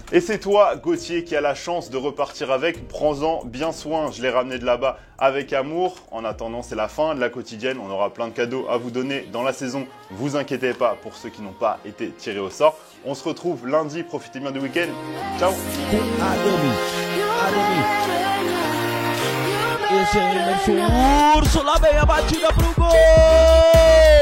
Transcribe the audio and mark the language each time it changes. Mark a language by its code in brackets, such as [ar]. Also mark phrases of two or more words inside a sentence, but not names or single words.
[fr] Et c'est toi, Gauthier, qui a la chance de repartir avec. Prends-en bien soin. Je l'ai ramené de là-bas avec amour. En attendant, c'est la fin de la quotidienne. On aura plein de cadeaux à vous donner dans la saison. Vous inquiétez pas pour ceux qui n'ont pas été tirés au sort. On se retrouve lundi. Profitez bien du week-end. Ciao. [pt] Esse é o Urso, lá vem a batida pro gol!